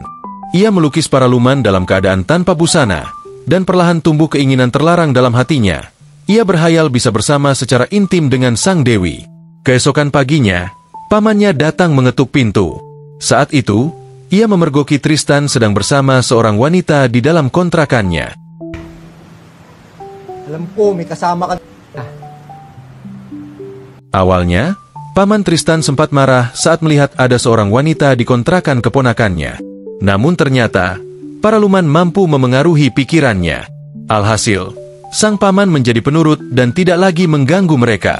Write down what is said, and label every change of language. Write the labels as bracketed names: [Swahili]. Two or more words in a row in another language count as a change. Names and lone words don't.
[Indonesian] Ia melukis Paraluman dalam keadaan tanpa busana, dan perlahan tumbuh keinginan terlarang dalam hatinya. Ia berhayal bisa bersama secara intim dengan sang dewi. Keesokan paginya, pamannya datang mengetuk pintu. Saat itu, ia memergoki Tristan sedang bersama seorang wanita di dalam kontrakannya. [Filipino] Alam ko, may kasama ka. [Indonesian] Awalnya, paman Tristan sempat marah saat melihat ada seorang wanita di kontrakan keponakannya. Namun ternyata, Paraluman mampu memengaruhi pikirannya. Alhasil, sang paman menjadi penurut dan tidak lagi mengganggu mereka.